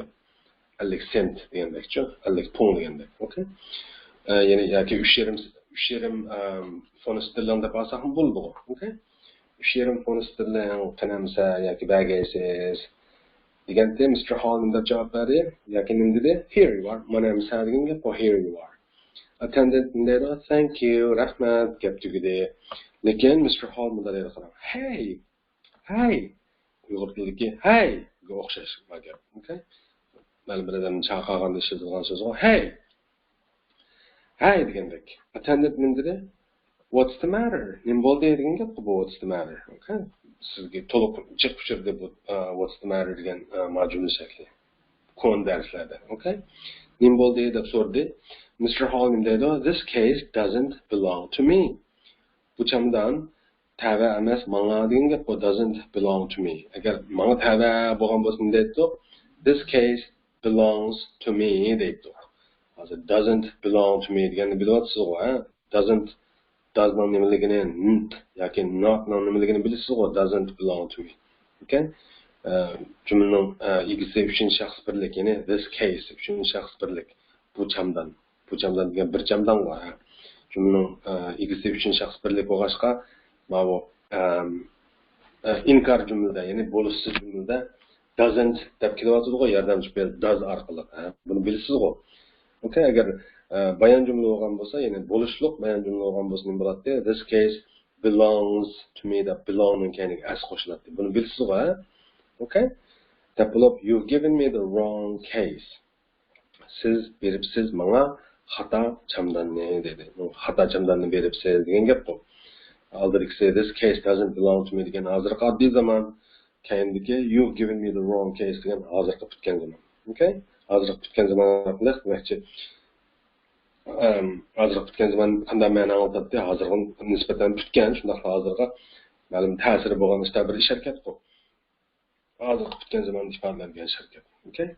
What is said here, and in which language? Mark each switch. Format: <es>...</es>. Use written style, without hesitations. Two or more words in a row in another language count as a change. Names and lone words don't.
<uz>50 cent degandekchi, 50 pund degandek. Okay? Ya'ni yoki 3.5 fond sterling deb olsak ham bo'ldi. Okay? 3.5 fond sterling qanamsa yoki bagaysiz deganda Mr. Hall deb javob berdi. Yoki nima dedi?</uz> <en>Here you are.</en> <uz>Mana misal deganga,</uz> <en>for here you are.</en> <uz>Attendant dedi,</uz> <en>thank you,</en> <uz>rahmat, gap tugadi. Lekin Mr. Hall bunday dedi qarang. Hey. Uyg'ur tilidagi hey ga o'xshash gap. Okay? Mana bir odam chaqirganda ishlatadigan so'z bu. Hey degandek. Attendant nima dedi?</uz> <en>What's the matter?</en> <uz>Nima bo'ldi degan gap bu.</uz> <en>What's the matter?</en> <uz>Okay? Sizga to'liq chiqib deb</uz> <en>what's the matter</en> <uz>degan majburiy shakli. Kon darslarda, okay? Nima bo'ldi deb so'radi. Mr. Hall nima dedi?</uz> <en>This case doesn't belong to me.</en> <uz>Bu chamdan tava emas, menga degan gap bu</uz> <en>doesn't belong to me.</en> <uz>Agar menga tava bo'lgan bo'lsa nima deydi?</uz> <en>This case belongs to me deydi.</en> <uz>Hozir</uz> <en>doesn't belong to me</en> <uz>deganni bilyapsiz-ku, Doesn't nimaligini yoki not nimaligini bilasiz-ku,</uz> <en>doesn't belong to me.</en> <uz>Okay? Jumlaning egisi uchinchi shaxs birlik, ya'ni</uz> <en>this case</en> <uz>uchinchi shaxs birlik. Bu chamdan degan bir chamdan bor. Jumlaning egisi uchinchi shaxs birlik bo'lg'achqa, mana bu inkor jumlada, ya'ni bo'lishsiz jumlada doesn't deb kelyapti-ku, yordamchi fel does orqali. Buni bilasizku. Okay, agar bayon jumla bo'lgan bo'lsa, ya'ni bo'lishliq bayon jumla bo'lgan bo'lsa nima bo'ladi?</uz> <en>This case belongs to me</en> <uz>deb belongning keyiniga as qo'shiladi. Buni bilasizku, Okay? Deb bo'lib,</uz> <en>you've given me the wrong case.</en> <uz>Siz beribsiz menga xato chamdanni dedi. Xato chamdanni beribsiz degan gap bu. Oldingi</uz> <en>this case doesn't belong to me</en> <uz>degan hozirgi oddiy zaman, keyindagi</uz> <en>you've given me the wrong case</en> <uz>degan hozirgi bitgan zaman. Okay? Hozirgi bitgan zaman demakchi hozirgi bitgan zaman qanday ma'no oladi? Hozirgi nisbatan bitgan, shunday hozirgi ma'lum ta'siri bo'lgan ishda bir ish harakat bu. Hozirgi bitgan zaman ifodalangan ish harakat.</uz>